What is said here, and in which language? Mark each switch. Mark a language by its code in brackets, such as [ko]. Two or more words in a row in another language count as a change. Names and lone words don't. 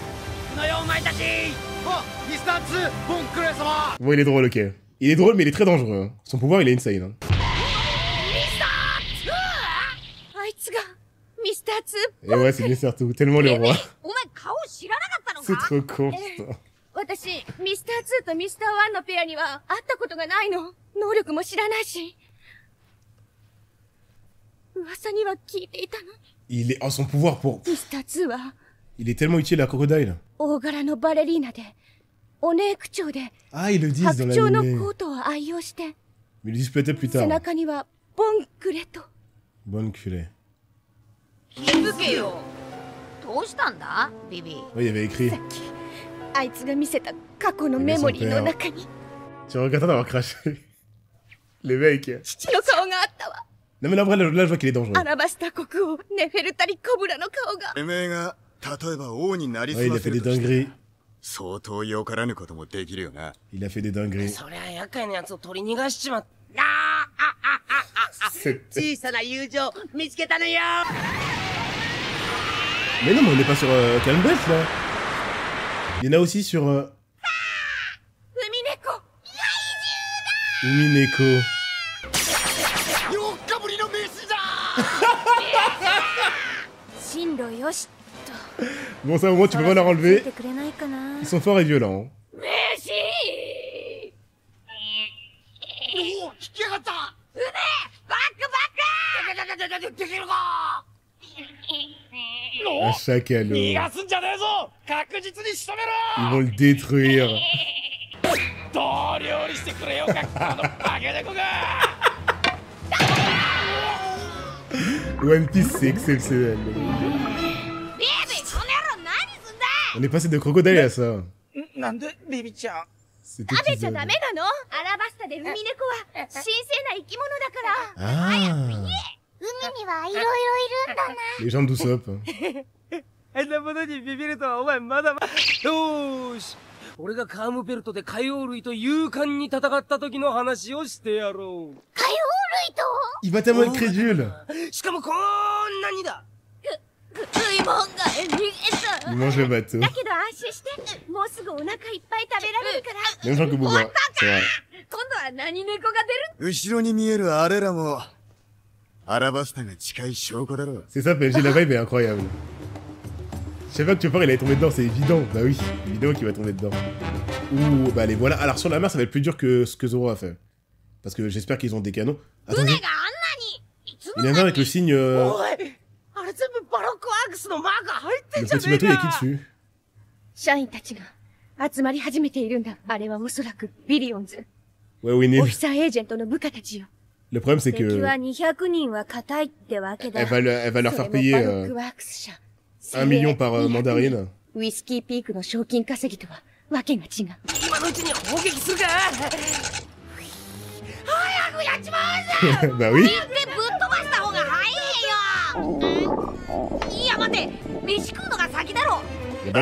[fr] Bon, il est drôle, ok. Il est drôle, mais il est très dangereux. Hein. Son pouvoir, il est insane. Hein. Et ouais, c'est Misartu, tellement le roi. C'est trop con, putain. [ja] 私、ミスター2とミスター1のペアには会ったことがないの。能力も知らないし。噂には聞いていたのに。 [fr] Il est... Oh, son pouvoir pour... [ja] ミスター2は... [fr] Il est tellement utile à Crocodile. [ja] 大柄のバレリーナで、お姉口調で、 [fr] Ah, ils le disent dans [ja] 白鳥の [fr] l'anime. [ja] コートを愛用して、 [fr] Mais ils le disent peut-être plus [ja] 背 [fr] tard. [ja] 中にはボンクレと。 [fr] Bonne culée. [ja] 気づけよ。どうしたんだ、ビビ。 [fr] Oui, il y avait écrit. [ja] さっき、あいつが見せた過去のメモリーの中に。 [fr] Tu regrettes d'avoir craché. Les mecs. [ja] 父の顔があったわ。 [fr] Non mais là, là, je vois qu'il est dangereux. [ja] アラバスタ国王、ネフェルタリ・コブラの顔が。 [fr] Ouais, il a fait des dingueries. [ja] 相当よからぬこともできるよな。 [fr] Il a fait des dingueries. [ja] そりゃ厄介なやつを取り逃がしちまった。小さな友情見つけたのよ。 [fr] Mais non, mais on n'est pas sur Calm Belt là. Il y en a aussi sur. [ja] 海猫。 Umineko. 4日ぶりの飯だ。進路よし。 [fr] Bon, ça au moins tu peux pas leur enlever. [ja] てくれないかな。 [fr] Ils sont forts et violents. [ja] メシ。おお、引き上がった。バックバック。 [fr] Un chacal. [ja] 逃がすんじゃねえぞ確実に仕留め [fr] Ils [ja] ろ [fr] vont le détruire. [ja] どう料理してくれよかこのバケ猫が [fr] One Piece, c'est exceptionnel. [ja] ベイベーこの野郎何すんだ [fr] On est passé de crocodile à ça. [ja] なんでビビちゃん [fr] Cet [ja] 食べちゃ [fr] épisode. [ja] ダメなの？アラバスタでウミネコは神聖な生き物だから。 [fr] Ah, [ja] 海にはいろいろいるんだな。 [fr] les gens d'Usopp. [ja] あんなものにビビるとはお前まだまだ。よーし。俺がカームベルトで海王類と勇敢に戦った時の話をしてやろう。海王類と [fr] Il va tellement être crédule. [ja] しかもこんなにだ。食い物が逃げ [fr] Il mange le bateau. [ja] た。だけど安心して、もうすぐお腹いっぱい食べられるから。 [fr] Même gens que Boba. C'est vrai. [ja] 今度は何猫が出る？後ろに見えるあれらもアラバスタが近い証拠だろう。 [fr] C'est ça, PNG, la vibe est incroyable. Je savais pas que tu peur, il allait tomber dedans, c'est évident. Bah oui, évidemment qu'il va tomber dedans. Ouh, bah allez, voilà. Alors sur la mer, ça va être plus dur que ce que Zoro a fait. Parce que j'espère qu'ils ont des canons. Attendez, [ja] 船があんなにいつ [fr] il y en a un avec le signe... [ja] おいあれ全部バロックワークスのマーク入ってん [fr] Le [ja] じゃ [fr] petit [ja] ねえ [fr] bateau, il y a [ja] か [fr] qui dessus? [ja] 社員たちが集まり始めているんだ。あれはおそらくビリオンズ。 [fr] Ouais, Winnie. [ja] オフィサーエージェントの部下たちよ。 [fr] Le problème, c'est [ja] 敵 [fr] que [ja] は200人は硬いってわけだ。 [fr] elle va leur [ja] それ [fr] faire [ja] も [fr] payer [ja] バロックワークス社。 [fr] 1 million par mandarine. [ja] ウイスキーピークの賞金稼ぎとはわけが違う。今のうちに砲撃するか。早くやっちまうぜ [fr] Bah oui. [ja] でぶっ飛ばした方が早いよいや待て飯食うのが先だろ [fr] Il y a pas le temps,